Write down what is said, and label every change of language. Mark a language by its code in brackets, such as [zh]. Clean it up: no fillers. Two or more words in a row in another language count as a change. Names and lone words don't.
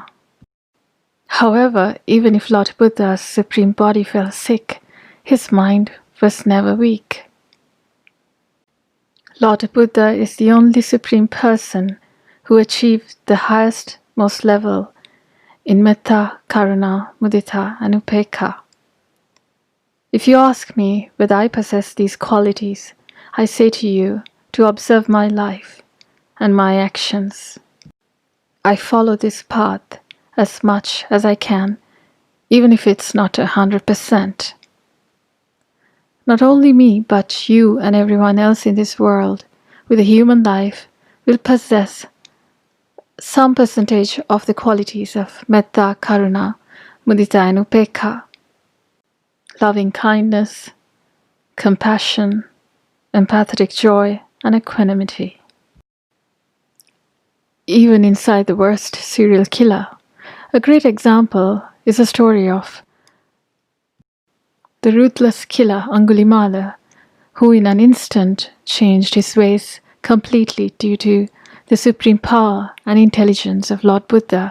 [en] However, even if Lord Buddha's supreme body fell sick, his mind was never weak. Lord Buddha is the only supreme person who achieved the highest most level in [pi] metta, karuna, mudita, [en] and upekkha. If you ask me whether I possess these qualities, I say to you to observe my life and my actions. I follow this path as much as I can, even if it's not 100%. Not only me, but you and everyone else in this world with a human life will possess some percentage of the qualities of [pi] metta, karuna, mudita, [en] and upekkha, loving kindness, compassion, empathetic joy, and equanimity. Even inside the worst serial killer, a great example is a story of the ruthless killer Angulimala, who in an instant changed his ways completely due to the supreme power and intelligence of Lord Buddha.